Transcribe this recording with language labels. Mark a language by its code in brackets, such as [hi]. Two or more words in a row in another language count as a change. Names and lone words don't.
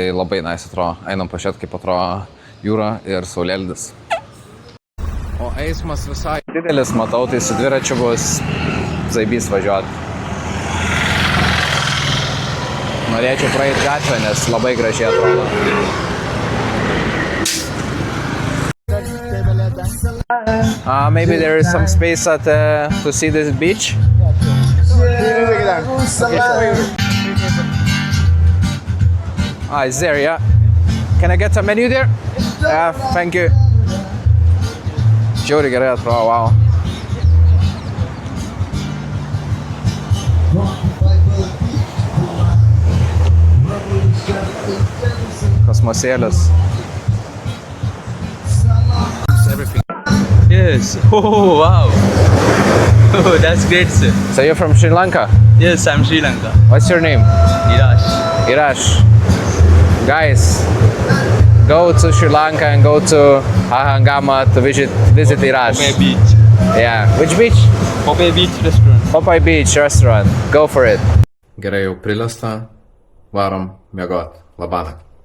[lt] Tai labai nice atrodo, einam pažiūrėti, kaip atrodo jūra ir saulėlydis. O eismas visai didelis, matau, tai su dviračiu bus zaibys važiuoti. Norėčiau praeiti gatvę, nes labai gražiai atrodo. [en] Maybe there is some space to see this beach. It's there, yeah. Can I get a menu there? Yeah, thank you. [lt] Žiauriai gerai atrodo, wow. Kosmosėlis. [en] Yes. Oh, wow. Oh, that's great, sir. So you're from Sri Lanka? Yes, I'm Sri Lanka. What's your name? Irash. Guys, go to Sri Lanka and go to Ahangama to visit Irash. Popeye Beach. Yeah. Which beach? Popeye Beach restaurant. Popeye Beach restaurant. Go for it. [lt] Gerai, jau prilesta. Varom miegot. Labanakt.